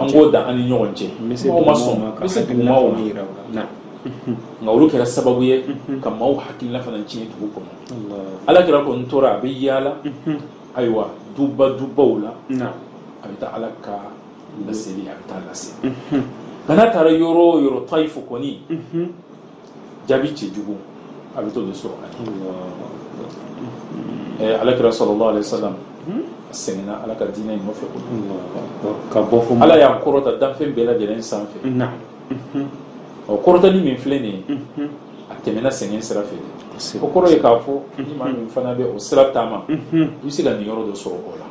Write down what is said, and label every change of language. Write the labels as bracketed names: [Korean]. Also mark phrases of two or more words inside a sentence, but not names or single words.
[Bambara] an k'o dan an ni ɲɔgɔn cɛ maaw ma sɔn n bɛ se dugumaw ma nka olu kɛra sababu ye ka maaw hakilina fana tiɲɛ dugu kɔnɔ Alakira ko n tora a bɛ yaala ayiwa dubaw la a bɛ taa Ala ka laseli a bɛ taa lase nka n'a taara yɔrɔ o yɔrɔ Taifu kɔni jaabi cɛjugu a bɛ to de sɔrɔ Alakira [Arabic] صلى الله عليه وسلم [Bambara] a sɛgɛnna Ala ka diinɛ in nɔfɛ ka bɔ fɔ Ala y'a kɔrɔta danfɛn bɛɛ lajɛlen sanfɛ o kɔrɔtali min filɛ nin ye a tɛmɛna sɛgɛn sira fɛ o kɔrɔ ye k'a fɔ ni maa min fana bɛ o sira taama i bɛ se ka nin yɔrɔ dɔ sɔrɔ o la